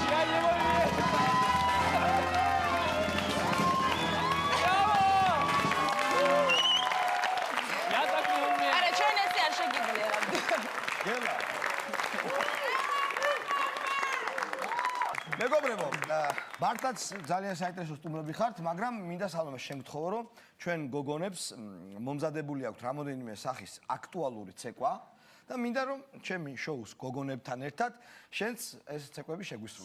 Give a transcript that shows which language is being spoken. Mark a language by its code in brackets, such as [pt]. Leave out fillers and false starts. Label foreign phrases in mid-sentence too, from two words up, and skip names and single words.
[ru] Я не могу. Я так не умею. Ара, что у нас я шаги были? [ka] მეგობრებო, მართლაც ძალიან საინტერესო სტუმრები ხართ, მაგრამ მინდა სალომე შეგთხოვო, რომ ჩვენ გოგონებს მომზადებული აქვთ რამოდენიმე სახის აქტუალური ცეკვა და მინდა რომ ჩემი შოუს გოგონებთან ერთად შენც ეს ცეკვები შეგვისრულო.